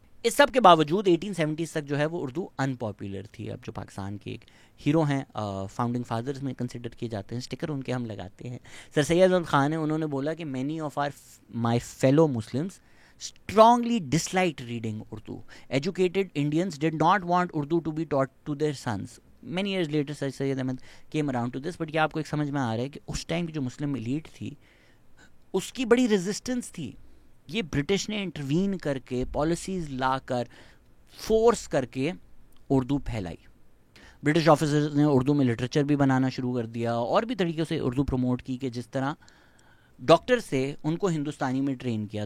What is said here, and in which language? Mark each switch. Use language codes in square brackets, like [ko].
[ur] اس سب کے باوجود 1870 تک جو ہے وہ اردو ان پاپولر تھی. اب جو پاکستان کے ایک ہیرو ہیں, فاؤنڈنگ فادرز میں کنسیڈر کیے جاتے ہیں, اسٹکر ان کے ہم لگاتے ہیں, سر سید احمد خان ہیں. انہوں نے بولا کہ [en] Many of my fellow Muslims strongly disliked reading Urdu. Educated Indians did not want Urdu to be taught to their sons. Many years later Sir Syed Ahmed came around to this, but [ur] یہ آپ کو ایک سمجھ میں آ رہا ہے کہ اس time کی جو مسلم ایلیٹ تھی اس کی بڑی ریزسٹنس تھی. یہ برٹش نے انٹروین کر کے پالیسیز لا کر فورس کر کے اردو پھیلائی. برٹش آفیسرز نے اردو میں لٹریچر بھی بنانا شروع کر دیا, اور بھی طریقے سے اردو پروموٹ کی, کہ جس طرح ڈاکٹر سے ان کو ہندوستانی میں ٹرین کیا.